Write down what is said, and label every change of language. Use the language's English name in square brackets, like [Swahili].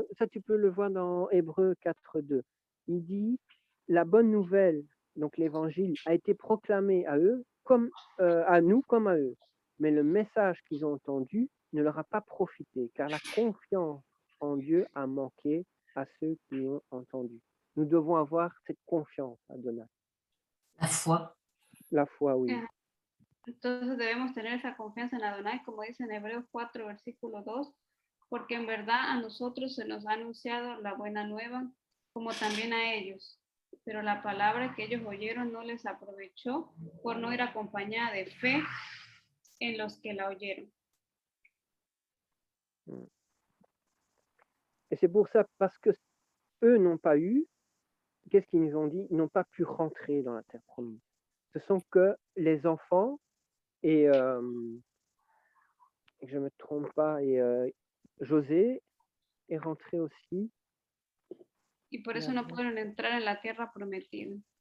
[French] tu peux le voir dans Hébreu 4.2. Il dit la bonne nouvelle, donc l'évangile, a été proclamé à eux, comme à nous, comme à eux. Mais le message qu'ils ont entendu ne leur a pas profité, car la confiance en Dieu a manqué à ceux qui ont entendu. Nous devons avoir cette confiance à Adonai. La foi. La foi, oui. [Spanish] entonces debemos tener esa confianza en Adonai, como dice en Hebreos 4, versículo 2, porque en verdad a nosotros se nos ha anunciado la buena nueva, como también a ellos. Pero la palabra que ellos oyeron no les aprovechó por no ir acompañada de fe en los que la oyeron. [French] Et c'est pour ça, parce que eux n'ont pas eu, qu'est-ce qu'ils nous ont dit? Ils n'ont pas pu rentrer dans la terre promise. Ce sont que les enfants et que je ne me trompe pas, et José est rentré aussi. [Spanish] Y por eso no pudieron entrar en la tierra prometida.